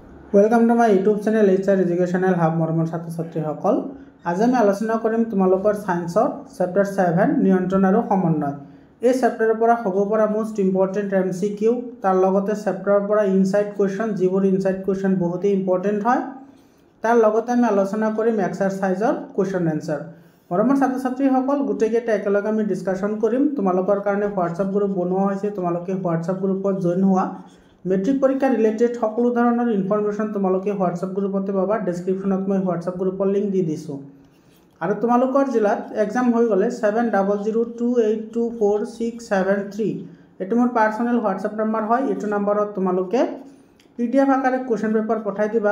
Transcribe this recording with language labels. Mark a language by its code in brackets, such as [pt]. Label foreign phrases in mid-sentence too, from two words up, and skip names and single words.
[en] Welcome to my YouTube channel HR Educational Hub [as] মৰমৰ ছাত্ৰ ছাত্ৰী সকল। আজ আম আলোচনা কৰিম তোমালোকৰ চায়েন্সৰ চেপ্টাৰ 7 নিয়ন্ত্ৰণ আৰু সমন্বয়। এই চেপ্টাৰ পৰ হব পৰা [en] most important MCQ [as] তাৰ লগতে চেপ্টাৰ পৰ [en] inside question [as] যিবোৰ [en] inside question [hi] बहुत ही इम्पर्टेन्ट है। [as] তাৰ লগতে আম আলোচনা কৰিম এক্সাৰচাইজৰ [en] question answer. [as] মৰমৰ ছাত্ৰ ছাত্ৰী সকল গোটেইকেইটা একেলগে আম ডিস্কাচন কৰিম। তোমালোকৰ কাৰণে হোৱাটছএপ গ্ৰুপ বনোৱা হৈছে, তোমালোকে হোৱাটছএপ গ্ৰুপত জইন হোৱা। মেট্ৰিক পৰীক্ষা ৰিলেটেড সকলো ধৰণৰ ইনফৰমেশ্যন তোমালোকে হোৱাটছআপ গ্ৰুপতে পাবা। ডেসক্ৰিপশ্যনত মই হোৱাটছআপ গ্ৰুপৰ লিংক দি দিছো। আৰু তোমালোকৰ জিলাত এক্সাম হৈ গলে 7002824673 এটো মোৰ পাৰ্সোনাল হোৱাটছআপ নম্বৰ হয়। এটো নম্বৰত তোমালোকে পিডিএফ আকাৰে কোৱেশ্চন পেপাৰ পঠাই দিবা।